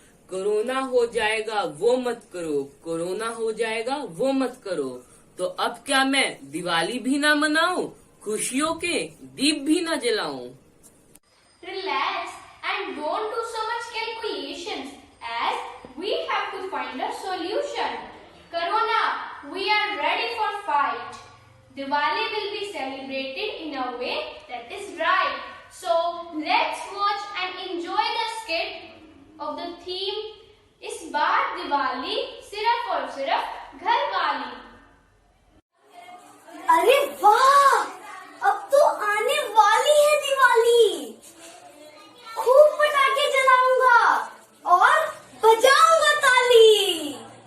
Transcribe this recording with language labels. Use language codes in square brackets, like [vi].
[hi] Corona हो जाएगा वो मत करो, कोरोना हो जाएगा वो मत करो। तो अब क्या मैं दिवाली भी ना मनाऊं, खुशियों के दीप भी ना जलाऊं? [en] Relax and don't do so much calculations as we have to find a solution. Corona, we are ready for fight. Diwali will be celebrated in a way that is right. So let's watch and enjoy the skit of the theme [hi] इस बार दिवाली सिर्फ और सिर्फ घर वाली। अरे वाह, अब तो आने वाली है दिवाली। खूब पटाखे जलाऊंगा और बजाऊंगा ताली।